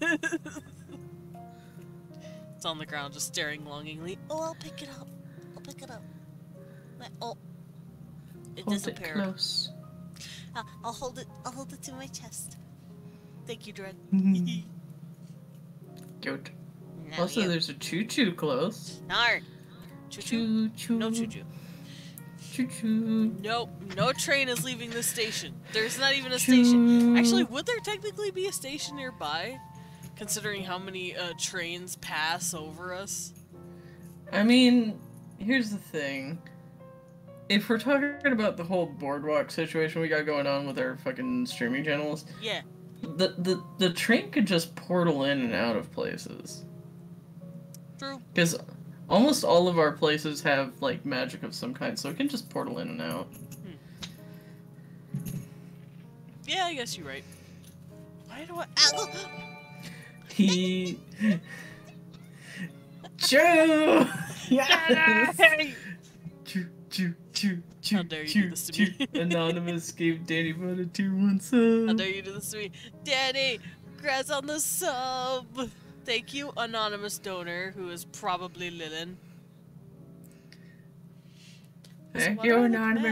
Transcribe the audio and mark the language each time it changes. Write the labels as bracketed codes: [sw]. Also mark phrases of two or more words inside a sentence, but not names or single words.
[en] It's on the ground, just staring longingly. Oh, I'll pick it up. I'll pick it up. Oh, It Hold it disappeared. close. I'll hold it. I'll hold it to my chest. Thank you, Dread. Good. Not Also, you. there's a choo-choo close. Nar. Choo-choo? Choo-choo. No choo-choo. Choo-choo. Nope, no train is leaving this station. There's not even a Choo. station. Actually, would there technically be a station nearby? Considering how many trains pass over us? I mean, here's the thing. If we're talking about the whole boardwalk situation we got going on with our fucking streaming channels, Yeah. the train could just portal in and out of places. True. Because almost all of our places have, like, magic of some kind, so it can just portal in and out. Yeah, I guess you're right. Why do I... Ow. He... Choo! Yes! Choo, choo, choo, choo, How dare you choo, do this to choo. me. Anonymous gave Danny Butter 2 sub. How dare you do this to me? Danny, congrats on the sub! Thank you, anonymous donor, who is probably Lilin. Thank Why you, do I look anonymous